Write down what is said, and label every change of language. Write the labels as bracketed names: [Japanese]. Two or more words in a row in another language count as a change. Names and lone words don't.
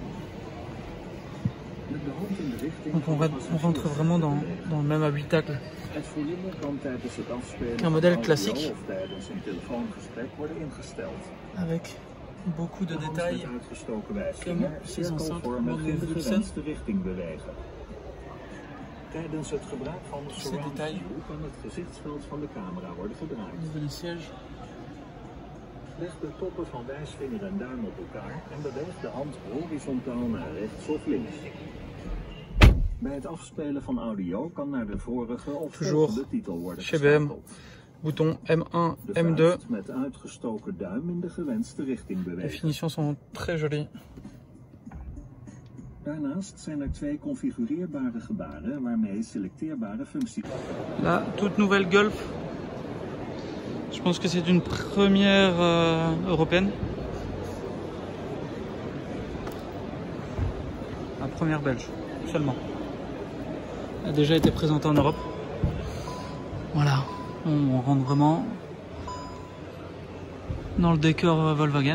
[French] Donc on rentre vraiment dans le même habitacle qu'un modèle classique avec beaucoup de détails comme ces enceintes Bruxelles. [Dutch] Tijdens het gebruik van de surround view kan het gezichtsveld van de camera worden gebruikt. [French] Nouveau siège. [Dutch] Leg de toppen van wijsvinger en duim op elkaar en beweeg de hand horizontaal naar rechts of links. Bij het afspelen van audio kan naar de vorige of volgende titel worden geschakeld. [French] Bouton M1, de M2. [Dutch] Met uitgestoken duim in de gewenste richting bewegen. [French] Les finitions sont très jolies. [Dutch] Daarnaast zijn er 2 configureerbare gebaren waarmee selecteerbare functies. [French] La toute nouvelle Golf. Je pense que c'est une première européenne. La première belge seulement. Elle a déjà été présentée en Europe. Voilà, on rentre vraiment dans le décor Volkswagen.